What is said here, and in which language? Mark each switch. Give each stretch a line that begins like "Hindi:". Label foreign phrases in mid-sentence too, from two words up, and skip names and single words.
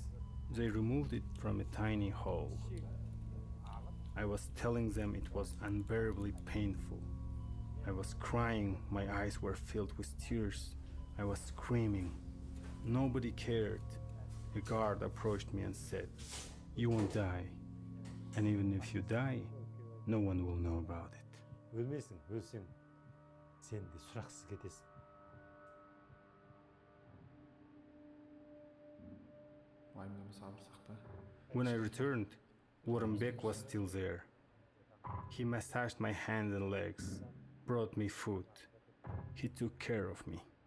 English: They removed it from a tiny hole. I was telling them it was unbearably painful. I was crying, my eyes were filled with tears. I was screaming. Nobody cared. A guard approached me and said, "You won't die. And even if you die, no one will know about it."
Kazakh: өлмейсің, өлсең сен де сұрақсыз кетесің.
English: When I returned, Warrenbeck was still there. He massaged my hands and legs, brought me food. He took care of me.